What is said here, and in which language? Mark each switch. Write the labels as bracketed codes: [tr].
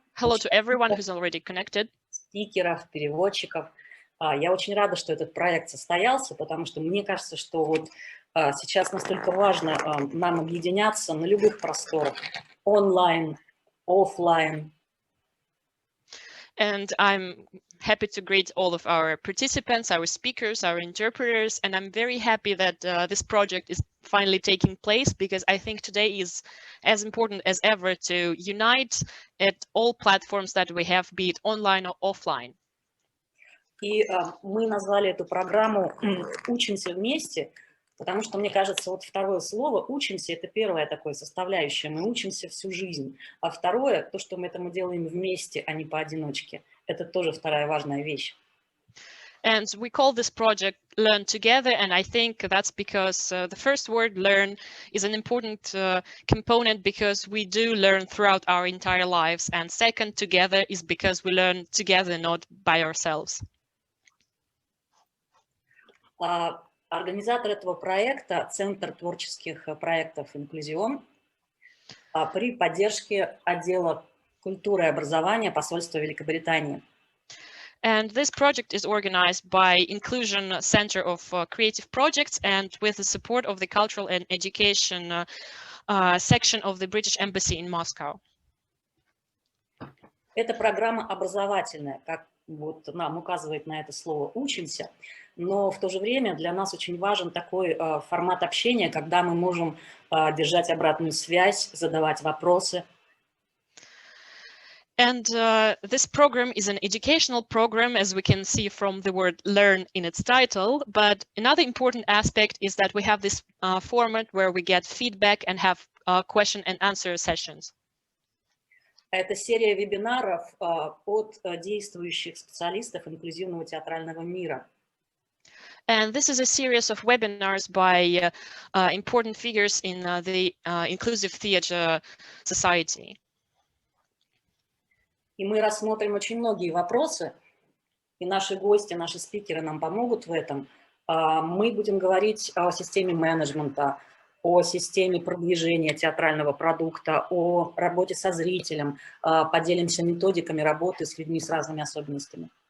[en] hello to everyone who's already connected. [ru] спикеров, переводчиков. Я очень рада, что этот проект состоялся, потому что мне кажется, что вот сейчас настолько важно нам объединяться на любых просторах, онлайн, офлайн. [en] And I'm happy to greet all of our participants, our speakers, our interpreters, and I'm very happy that this project is finally taking place, because I think today is as important as ever to unite at all platforms that we have, be it online or offline. [ru] И мы назвали эту программу «Учимся вместе», потому что, мне кажется, вот второе слово «учимся» — это первая такая составляющая. Мы учимся всю жизнь. А второе, то, что мы это делаем вместе, а не поодиночке, это тоже вторая важная вещь. [en] And we call this project Learn Together, and I think that's because the first word, learn, is an important component, because we do learn throughout our entire lives. And second, together, is because we learn together, not by ourselves. [ru] Организатор этого проекта — Центр творческих проектов «Инклюзион» при поддержке Отдела культуры и образования Посольства Великобритании. [en] And this project is organized by Inclusion Center of Creative Projects and with the support of the Cultural and Education section of the British Embassy in Moscow. [ru] Это программа образовательная, как вот нам указывает на это слово «учимся», но в то же время для нас очень важен такой формат общения, когда мы можем держать обратную связь, задавать вопросы. [en] And this program is an educational program, as we can see from the word learn in its title. But another important aspect is that we have this format where we get feedback and have question and answer sessions. [ru] Это серия вебинаров от действующих специалистов инклюзивного театрального мира. [en] And this is a series of webinars by important figures in the inclusive theater society. [ru] И мы рассмотрим очень многие вопросы, и наши гости, наши спикеры нам помогут в этом. Мы будем говорить о системе менеджмента, о системе продвижения театрального продукта, о работе со зрителем, поделимся методиками работы с людьми с разными особенностями.